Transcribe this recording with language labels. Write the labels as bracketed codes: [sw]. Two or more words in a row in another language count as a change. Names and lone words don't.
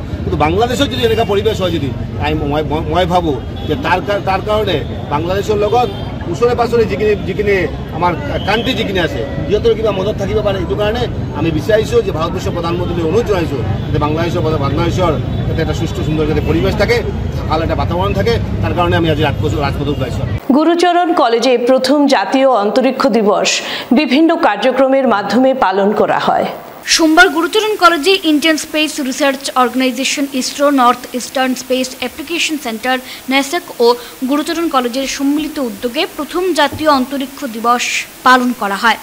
[as] কিন্তু বাংলাদেশত যদি এনেকুৱা পৰিৱেশ হয়, যদি মই ভাবোঁ যে তাৰ কাৰণে বাংলাদেশৰ লগত ওচৰে পাছৰে যিখিনি আমাৰ কাণ্ট্ৰি যিখিনি আছে, সিহঁতৰ কিবা মদত থাকিব পাৰে। এইটো কাৰণে আমি বিচাৰিছোঁ যে ভাৰতবৰ্ষৰ প্ৰধানমন্ত্ৰীলৈ অনুৰোধ জনাইছোঁ যে বাংলাদেশৰ যাতে এটা সুস্থ সুন্দৰ যাতে পৰিৱেশ থাকে, ভাল এটা বাতাবরণ থাকে, [bn] তার কারণে আমি আজ রাজপথে উঠলাইছি। গুরুচরণ কলেজে প্রথম জাতীয় অন্তরিক্ষ দিবস বিভিন্ন কার্যক্রমের মাধ্যমে পালন করা হয়। সোমবার গুরুচরণ কলেজে ইন্ডিয়ান স্পেস রিসার্চ অর্গানাইজেশন ইসরো, নর্থ ইস্টার্ন স্পেস অ্যাপ্লিকেশন সেন্টার ন্যাসাক ও গুরুচরণ কলেজের সম্মিলিত উদ্যোগে প্রথম জাতীয় অন্তরিক্ষ দিবস পালন করা হয়।